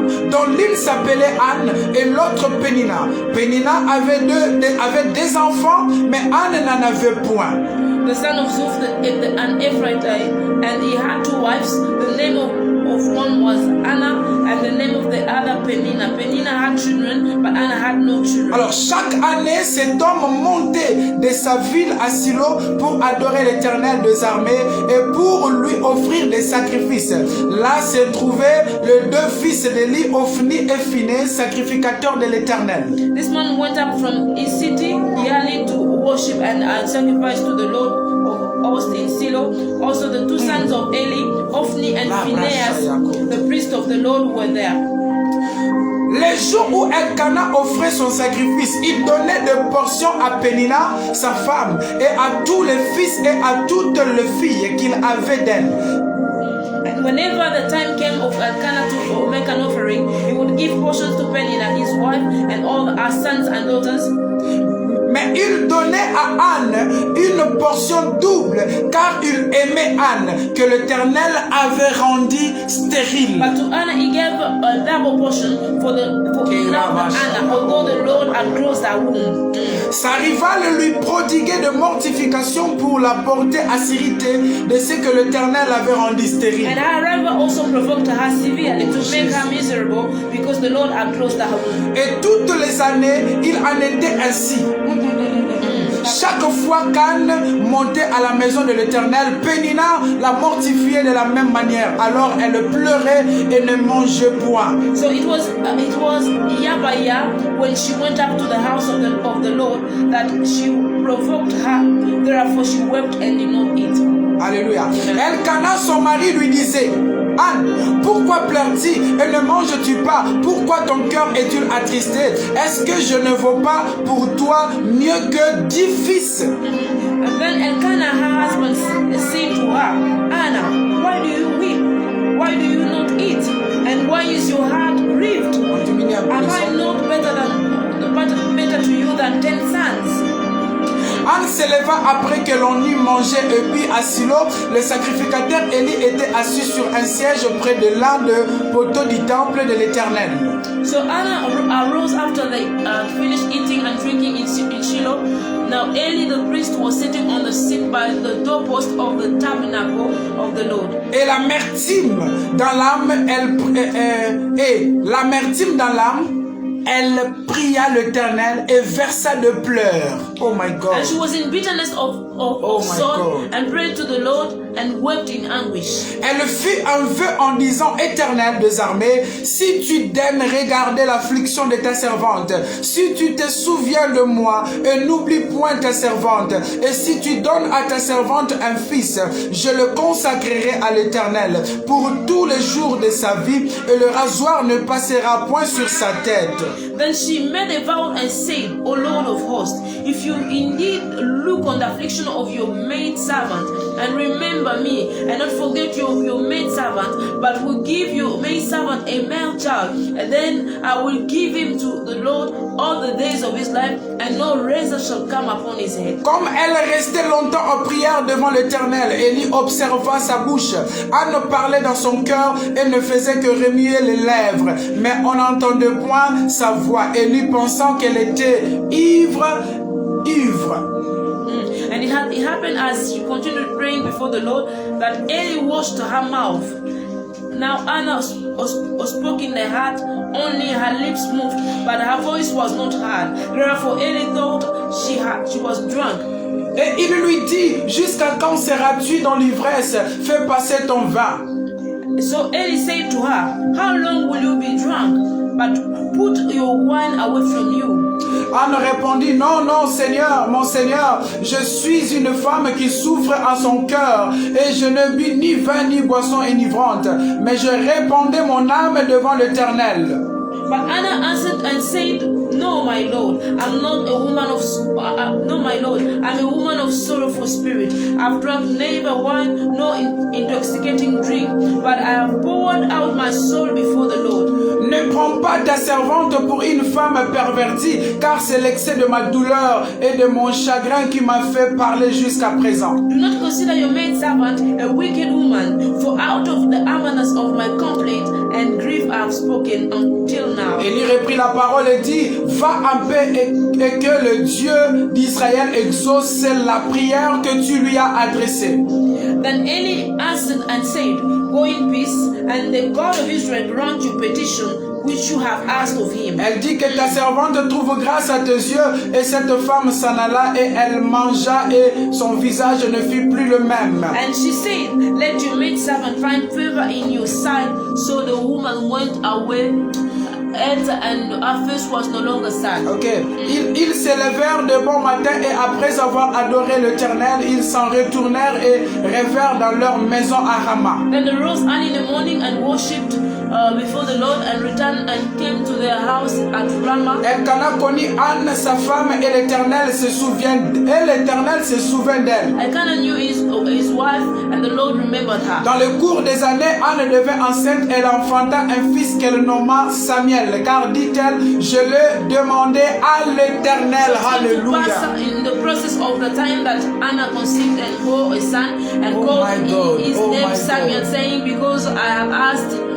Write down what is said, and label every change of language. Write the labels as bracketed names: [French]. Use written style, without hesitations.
[French] Dont l'une s'appelait Anne et l'autre Pénina. Pénina avait des enfants, mais Anne n'en avait point. [English] The son of Zuph, an Ephrathite, and he had two wives. The name of one was Anna, and the name of the other Penina. Penina had children, but Anna had no children. [French] Alors chaque année, cet homme montait de sa ville à Silo pour adorer l'Éternel des armées et pour lui offrir des sacrifices. Là se trouvaient les deux fils d'Élie, Ophni et Phiné, sacrificateurs de l'Éternel. [English] This man went up from his city yearly to worship and sacrifice to the Lord of hosts in Silo. Also the two sons of Eli, Ophni and Phinehas, the priest of the Lord, were there. [French] Les jours où Elkanah offrait son sacrifice, il donnait des portions à Pénina, sa femme, et à tous les fils et à toutes les filles qu'il avait d'elle. [English] Whenever the time came of Elkanah to make an offering, he would give portions to Penina, his wife, and all her sons and daughters. [French] Mais il donnait à Anne une portion double, car il aimait Anne, que l'Éternel avait rendue stérile. [English] But to Anna he gave a double portion for he loved Anna, although the Lord had closed her womb. [French] Sa rivale lui prodiguait de mortification pour la porter à s'irriter de ce que l'Éternel avait rendu stérile. [English] And her rival also provoked her severely to make her miserable, because the Lord had closed her womb. [French] Et toutes les années, il en était ainsi. Chaque fois qu'Anne montait à la maison de l'Éternel, Pénina la mortifiait de la même manière. Alors elle pleurait et ne mangeait point. [English] So it was year by year when she went up to the house of the Lord that she provoked her. Therefore she wept and did not eat. Alléluia. [French] Elkana, son mari, lui disait: Anne, pourquoi pleures-tu et ne manges-tu pas? Pourquoi ton cœur est-il attristé? Est-ce que je ne vaux pas pour toi mieux que 10 fils? [English] And then Elkanah, her husband, said to her, Anna, why do you weep? Why do you not eat? And why is your heart grieved? Am I not better to you than 10 sons? [French] Anne se leva après que l'on eut mangé et bu à Silo. Le sacrificateur Élie était assis sur un siège près de l'un des poteaux du temple de l'Éternel. [English] So Anna arose after they finished eating and drinking in Shiloh. Now Eli the priest was sitting on the seat by the doorpost of the tabernacle of the Lord. [French] Et l'amertume dans l'âme, elle pria l'Éternel et versa de pleurs. [English] Oh my God. And she was in bitterness of soul and prayed to the Lord and wept in anguish. [French] Elle fit un vœu en disant: Éternel des armées, si tu daignes regarder l'affliction de ta servante, si tu te souviens de moi et n'oublie point ta servante, et si tu donnes à ta servante un fils, je le consacrerai à l'Éternel pour tous les jours de sa vie, et le rasoir ne passera point sur sa tête. [English] Then she made a vow and said, O Lord of hosts, if you indeed look on the affliction of your maidservant, and remember me, and not forget your maidservant, but will give your maidservant a male child, and then I will give him to the Lord all the days of his life, and no razor shall come upon his head. [French] Comme elle restait longtemps en prière devant l'Éternel, Élie observa sa bouche. Anne parlait dans son cœur et ne faisait que remuer les lèvres, mais on n'entendait point sa voix. Élie pensant qu'elle était ivre. [English] And it happened as she continued praying before the Lord that Eli washed her mouth. Now Anna spoke in the heart, only her lips moved, but her voice was not heard. Therefore Eli thought she was drunk. [French] Et il lui dit: jusqu'à quand seras-tu dans l'ivresse? Fais passer ton vin. [English] So Eli said to her, how long will you be drunk? But put your wine away from you. [French] Anne répondit: non, non, Seigneur, mon Seigneur, je suis une femme qui souffre à son cœur, et je ne bus ni vin ni boisson enivrante, mais je répandais mon âme devant l'Éternel. [English] But Anna answered and said, No, my Lord, I'm not a woman of no, my Lord, I'm a woman of sorrowful spirit. I've drunk neither wine nor intoxicating drink, but I have poured out my soul before the Lord. [French] Ne prends pas ta servante pour une femme pervertie, car c'est l'excès de ma douleur et de mon chagrin qui m'a fait parler jusqu'à présent. [English] Do not consider your maidservant a wicked woman, for out of the abundance of my complaint and grief I have spoken until now. [French] Élie reprit la parole et dit: va en paix et que le Dieu d'Israël exauce la prière que tu lui as adressée. [English] Then Eli answered and said, Go in peace, and the God of Israel grant your petition which you have asked of him. [French] Elle dit que ta servante trouve grâce à tes yeux, et cette femme s'en alla et elle mangea et son visage ne fut plus le même. [English] And she said, Let your maidservant find favor in your sight. So the woman went away, and her face was no longer sad. Okay. [French] Ils s'élevèrent de bon matin et après avoir adoré l'Éternel, ils s'en retournèrent et revinrent dans leur maison à Rama. [English] Then they rose early in the morning and worshipped before the Lord and returned and came to their house at Ramah. [French] Elkana connut Anne, sa femme, et l'Éternel se souvient d'elle. [English] Elkanah knew his wife, and the Lord remembered her. [French] Dans le cours des années, Anne devint enceinte et elle enfanta un fils qu'elle nomma Samuel, car dit-elle, je l'ai demandé à l'Éternel. Alléluia. [English] In the process of the time that Anna conceived and bore a son and called his name Samuel, saying, because I have asked